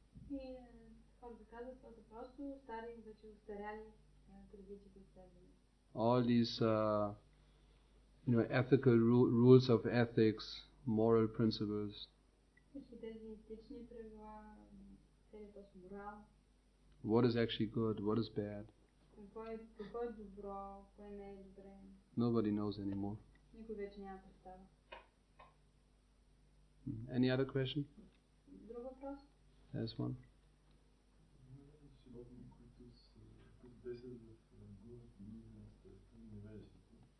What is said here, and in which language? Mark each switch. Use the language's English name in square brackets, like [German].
[Bulgarian] И хората казват, това са просто стари, вече устаряли традиции, които следваме. [English] All these ethical rules of ethics, moral principles. [Bulgarian] Всички тези етични правила, целият този морал, [English] What is actually good, what is bad. [Bulgarian] какво е добро, кое не е добре. [English] Nobody knows anymore. [Bulgarian] Никой вече няма представа. [English] Any other question? [Bulgarian] Друг въпрос? [English] There's one. [Bulgarian] Животни, които действат в гумата, невежеството.